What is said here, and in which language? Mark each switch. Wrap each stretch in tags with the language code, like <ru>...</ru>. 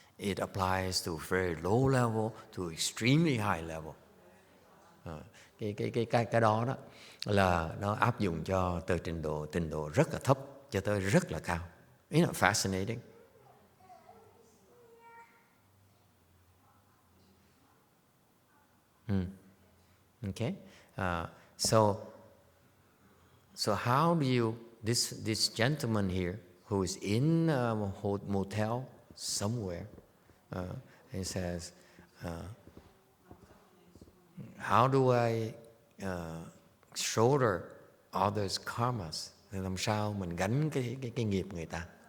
<en>It applies to very low level to extremely high level.</en> <vi>Cái đó là nó áp dụng cho từ trình độ rất là thấp cho tới rất là cao.</vi> <en>Isn't it fascinating? Okay, so how do you this gentleman here who is in a motel somewhere? He says, how do I shoulder others' karmas?</en> <vi>Làm sao mình gánh cái nghiệp người ta?</vi>